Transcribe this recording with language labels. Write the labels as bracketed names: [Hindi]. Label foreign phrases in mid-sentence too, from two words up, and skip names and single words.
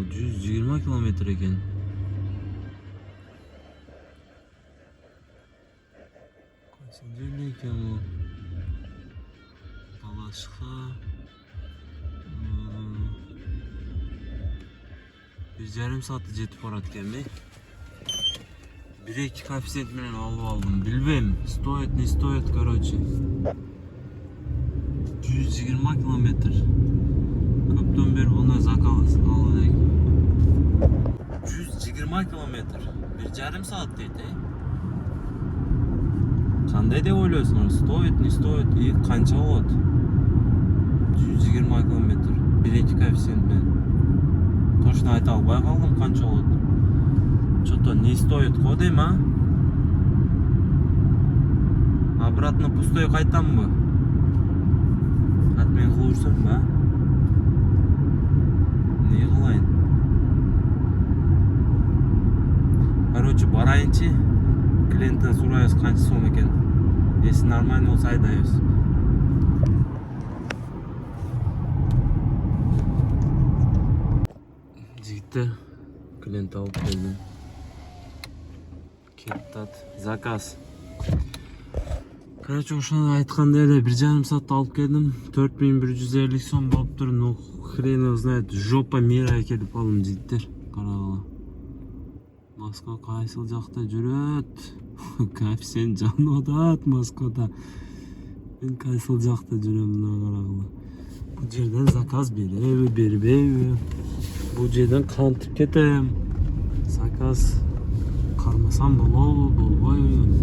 [Kyrgyz] 120 километр экен. Кайсыл жерде экен бул? Балашка. 1,5 saatта жетип барат экенби. 1-2 коэффициент менен алып алдым. Билбейм, [Russian] стоит, не стоит, короче. [Kyrgyz] 120 километр. Көптөн бери мындай заказ алып элек. 120 километр. 1,5 saat дейт, Кандай деп ойлойсуңар? [Russian] Стоит, не стоит, и [Kyrgyz] канча болот? [Russian] 120 километр. [Kyrgyz] 1-2 коэффициент менен. Точно айта албай калдым канча болот. [Russian] Что-то не стоит [Kyrgyz] го дейм, [Russian] а? Обратно пустой [Kyrgyz] кайтамбы? Отмен кылып жүрсөмбү, а? Не кылайын? Короче, барайынчы. Клиенттен сурайбыз канча сом экен. [Russian] Если нормально [Kyrgyz] болсо айдайбыз. Жигиттер, клиент алып келдим. Кеттат, заказ. Короче, ошону айткандай эле 1,5 saatта алып келдим. 4150 сом болуптур. [Russian] Ну, хрен его знает. Жопа мира [Kyrgyz] келип алдым, жигиттер. Карагыла. Москва кайсыл жакта жүрөт? Кайф сен жанып атат Москвада. Мен кайсыл жакта жүрөм мына карагыла. Бул жерден заказ береби, бербейби? Бул жерден кантип кетем? Заказ кармасам болобу, болбойбу?